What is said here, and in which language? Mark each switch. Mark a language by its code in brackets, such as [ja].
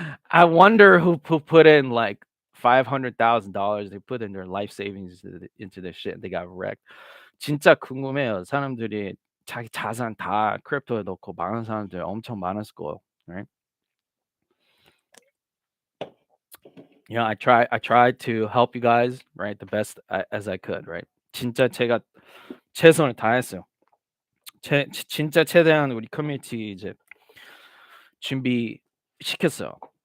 [en] I wonder who put in like $500,000. They put in their life savings into this shit. And they got wrecked. [ko] 진짜 궁금해요. 사람들이 자기 자산 다 크립토에 넣고 망한 사람들 엄청 많았을 거예요. [en] Right? I tried to help you guys, right? The best as I could, right? [ko] 진짜 제가 최선을 다했어요. 진짜 최대한 우리 커뮤니티 이제 준비시켰어요.